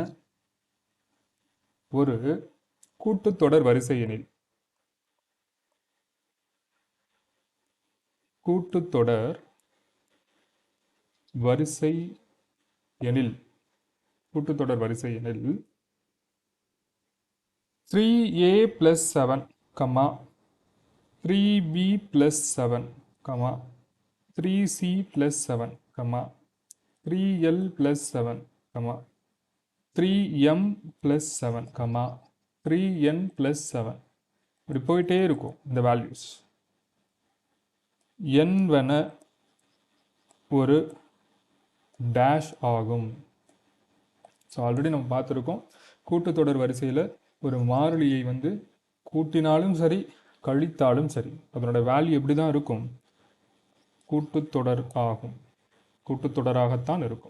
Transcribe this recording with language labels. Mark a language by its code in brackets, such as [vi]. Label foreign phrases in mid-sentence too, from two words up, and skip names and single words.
[ta] ஒரு கூட்டுத்தொடர் வரிசை எனில், கூட்டுத்தொடர் வரிசை எனில், கூட்டுத்தொடர் வரிசை எனில் [en] 3a plus 7, 3b plus 7, 3c plus 7, 3l plus 7, [ta] 3m plus 7, 3n plus 7 இப்படி போயிட்டே இருக்கும் இந்த வேல்யூஸ். என்பன ஒரு டேஷ் ஆகும். [en] so already [ta] நம்ம பார்த்துருக்கோம், கூட்டுத்தொடர் வரிசையில் ஒரு மாறிலியை வந்து கூட்டினாலும் சரி கழித்தாலும் சரி அதனோட வேல்யூ எப்படி தான் இருக்கும், கூட்டுத்தொடர் ஆகும், கூட்டுத்தொடராகத்தான் இருக்கும்.